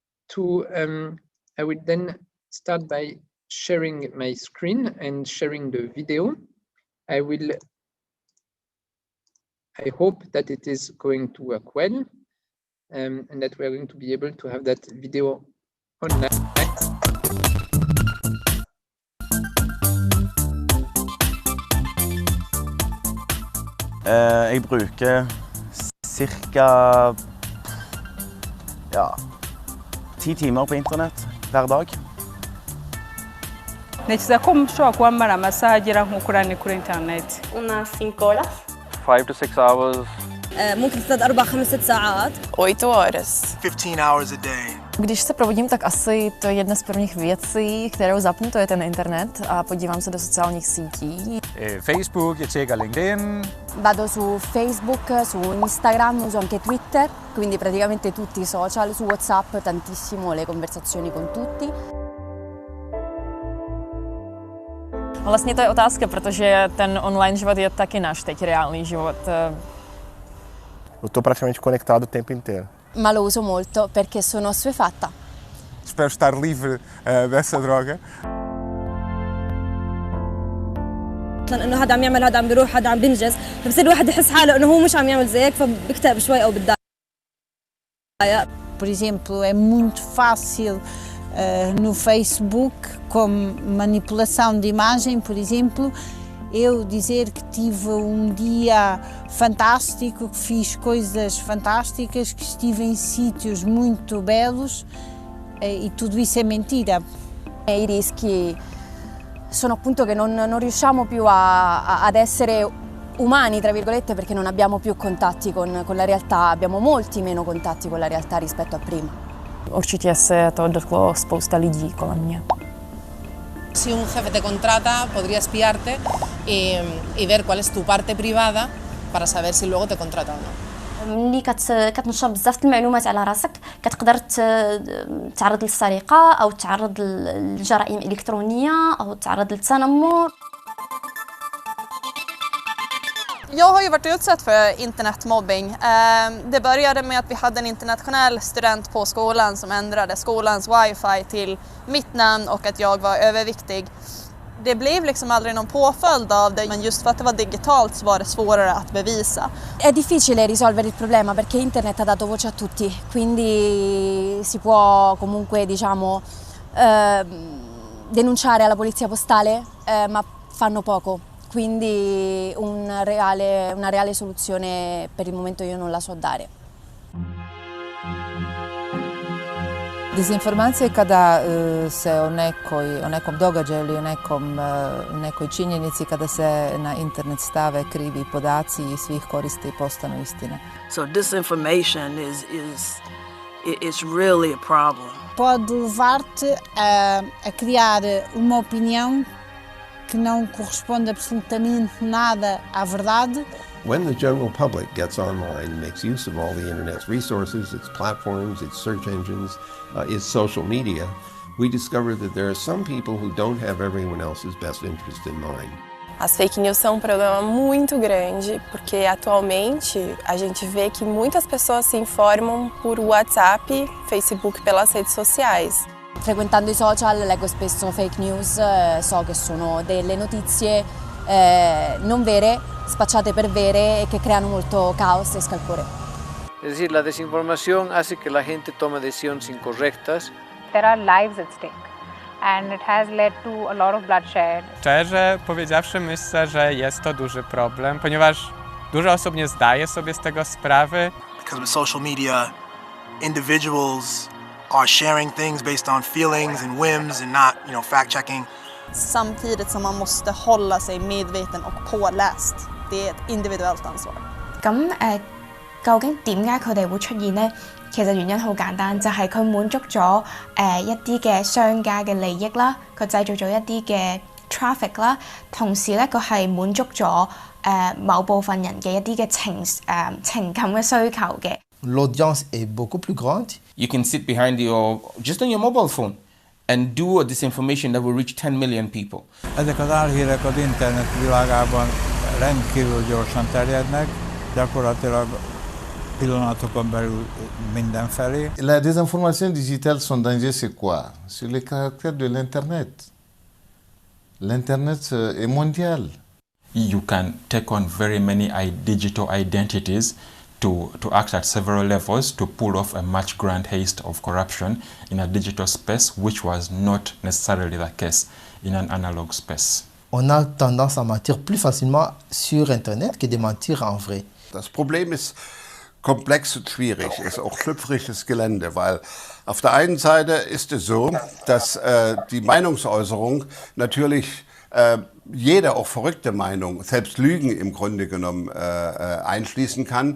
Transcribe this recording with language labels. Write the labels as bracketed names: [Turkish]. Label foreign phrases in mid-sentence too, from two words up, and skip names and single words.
[English] I will then start by sharing my screen and sharing the video. I hope that it is going to work well, and that we are going to be able to have that video online. [Norwegian] Jeg bruker cirka 10 timer på internett hver dag. [Kinyarwanda] Ntekereza ko mushobora kwambara amasaha agera nko kuri 4 kuri internet. [Spanish] Unas 5 horas. [English] 5 to 6 hours. [Arabic] ممكن تزداد 4-5 ساعات. [Spanish] 8 horas. [English] 15 hours a day. [Czech] Když se probudím, tak asi to je jedna z prvních věcí, kterou zapnu, to je ten internet a podívám se do sociálních sítí. [Danish] Facebook, jeg tjekker LinkedIn. [Italian] Vado su Facebook, su Instagram, uso anche Twitter, quindi praticamente tutti i social, su WhatsApp tantissimo le conversazioni con tutti. [Czech] Vlastně to je otázka, protože ten online život je taky náš teď reálný život. [Portuguese] Eu estou praticamente conectado o tempo inteiro. [Italian] Ma lo uso molto perché sono assuefatta. [Portuguese] Espero estar livre dessa droga. [Arabic] انه هذا عم يعمل هذا عم بيروح هذا عم بينجز فبصير الواحد يحس حاله انه هو مش عم يعمل زيك فبكتئب شوي او بتضايق. [Portuguese] Por exemplo, é muito fácil no Facebook, com manipulação de imagem, por exemplo, eu dizer que tive dia fantástico, que fiz coisas fantásticas, que estive em sítios muito belos e tudo isso è mentira. [Italian] I rischi sono appunto che non riusciamo più ad essere umani, tra virgolette, perché non abbiamo più contatti con la realtà, abbiamo molti meno contatti con la realtà rispetto a prima. [Czech] Určitě se to dotklo spousta lidí kolem mě. [Spanish] Si un jefe te contrata, podría espiarte y ver cuál es tu parte privada para saber si luego te contrata o no. [Arabic] ملي كتنشر بزاف المعلومات على راسك كتقدر تعرض للسرقه او تعرض لجرائم الكترونيه او تعرض للتنمر. [Swedish] Jag har ju varit utsatt för internetmobbing. Det började med att vi hade en internationell student på skolan som ändrade skolans wifi till mitt namn och att jag var överviktig. Det blev liksom aldrig någon påföljd av det, men just för att det var digitalt så var det svårare att bevisa. [Italian] È difficile risolvere il problema perché internet ha dato voce a tutti, quindi si può comunque, diciamo, denunciare alla polizia postale, ma fanno poco. Quindi una reale soluzione per il momento io non la so dare. [Croatian] Dezinformacije kada se o nekom događaju ili nekoj činjenici, kada se na internet stave krivi podaci i svih koriste i postanu istina. [English] So disinformation is really a problem. [Portuguese] Pode levar-te a criar uma opinião que não corresponde absolutamente nada à verdade. [English] When the general public gets online and makes use of all the internet's resources, its platforms, its search engines, its social media, we discover that there are some people who don't have everyone else's best interest in mind. [Portuguese] As [English] fake news [Portuguese] são um problema muito grande, porque atualmente a gente vê que muitas pessoas se informam por WhatsApp, Facebook, pelas redes sociais. [Italian] Frequentando i social leggo spesso [English] fake news, [Italian] so che sono delle notizie non vere, spacciate per vere e che creano molto caos e scalpore. [Spanish] Es decir, la desinformación hace que la gente tome decisiones incorrectas. [English] There are lives at stake. and it has led to a lot of bloodshed. [Polish] Szczerze powiedziawszy, myślę, że jest to duży problem, ponieważ dużo osób nie zdaje sobie z tego sprawy. [English] Because with social media, individuals are sharing things based on feelings and whims and not, fact-checking. [Swedish] Samtidigt som man måste hålla sig medveten och påläst. Det är ett individuellt ansvar. [Cantonese] 究竟點解佢哋會出現呢？其實原因好簡單，就係佢滿足咗一啲嘅商家嘅利益啦，佢製造咗一啲嘅 traffic 啦，同時咧佢係滿足咗某部分人嘅一啲嘅情感嘅需求嘅。 [French] L'audience est beaucoup plus grande. [English] You can sit behind just on your mobile phone and do a disinformation that will reach 10 million people. [Hungarian] Ezek az álhírek az internet világában rendkívül gyorsan terjednek, gyakorlatilag pillanatokon belül mindenfelé. [French] La désinformation digitale, son danger, c'est quoi? C'est le caractère de l'Internet. L'Internet est mondial. [English] You can take on very many digital identities to act at several levels to pull off a much grand haste of corruption in a digital space, which was not necessarily the case in an analog space. [French] On a tendance à mentir plus facilement sur Internet que de mentir en vrai. [German] Das Problem ist komplex und schwierig, ist auch schlüpfriges Gelände, weil auf der einen Seite ist es so, dass die Meinungsäußerung natürlich jede, auch verrückte Meinung, selbst Lügen im Grunde genommen einschließen kann.